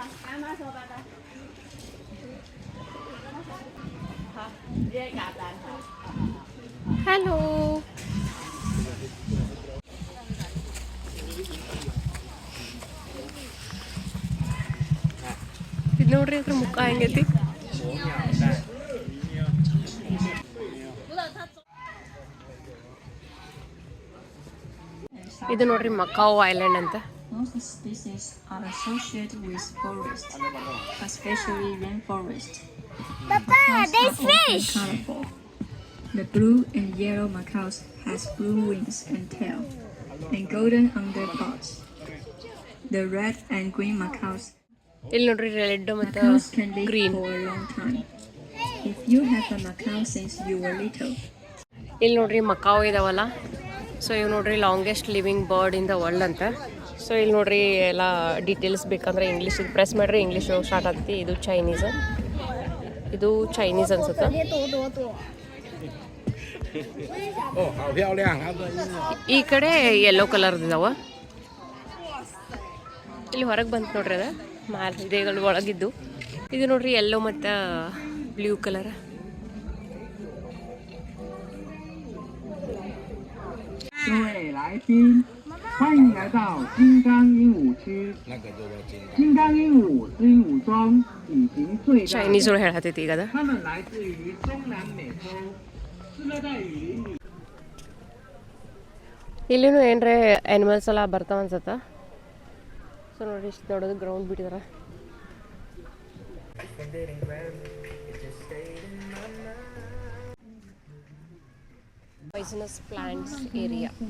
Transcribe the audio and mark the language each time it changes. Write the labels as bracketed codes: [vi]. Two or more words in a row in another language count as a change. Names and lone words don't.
[kn] ಹಲೋ, ಇದು ನೋಡ್ರಿ ಅದ್ರ ಮುಖ ಹೆಂಗೈತಿ. ಇದು ನೋಡ್ರಿ ಮಕಾವ್ ಐಲ್ಯಾಂಡ್ ಅಂತ. [en] Most species are associated with forest, especially rainforest. Papa, there's fish! Colorful. The blue and yellow macaws has blue wings and tail, and golden underparts. The red and green macaws. [kn] ಇಲ್ಲಿ ನೋಡ್ರಿ ರೆಡ್ ಮತ್ತು [en] Macaws can live [kn] ಗ್ರೀನ್. [en] for a long time. If you have a macaw since you were little, [kn] ಇಲ್ಲಿ ನೋಡ್ರಿ ಮಕಾವ್ ಇದಾವಲ್ಲ. ಸೊ ಇವು ನೋಡ್ರಿ [en] longest living bird in the world [kn] ಅಂತ. ಸೊ ಇಲ್ಲಿ ನೋಡ್ರಿ ಎಲ್ಲ ಡೀಟೇಲ್ಸ್ ಬೇಕಂದ್ರೆ [en] English press [kn] ಮಾಡ್ರಿ, ಇಂಗ್ಲೀಷ್ ಸ್ಟಾರ್ಟ್ ಆಗ್ತಿ. ಇದು ಚೈನೀಸ್, ಇದು ಚೈನೀಸ್ ಅನ್ಸುತ್ತೆ. ಈ ಕಡೆ [en] yellow color [kn] ಇದಾವ. ಇಲ್ಲಿ ಹೊರಗೆ ಬಂತು ನೋಡ್ರಿ, ಅದ ಮ್ಯಾಲ್ ಇದೆಗಳು ಒಳಗಿದ್ದು. ಇದು ನೋಡ್ರಿ ಯೆಲ್ಲೋ ಮತ್ತು [en] blue color. [zh] 欢迎来到金刚鹦鹉区。金刚鹦鹉是鹦鹉中体型最大的。 [kn] ಚೈನೀಸ್ ಒಳಗೆ ಹೇಳತ್ತೈತಿ ಈಗ ಅದ. [zh] 它们来自于中南美洲，是热带雨林里。 [kn] ಇಲ್ಲಿನೂ ಏನ್ರೆ ಆ್ಯನಿಮಲ್ಸ್ ಎಲ್ಲ ಬರ್ತಾವ ಅನ್ಸತ್ತ. ಸೊ ನೋಡಿ ಇಷ್ಟು ದೊಡ್ಡದು ಗ್ರೌಂಡ್ ಬಿಟ್ಟಿದಾರ. [en] poisonous plants area.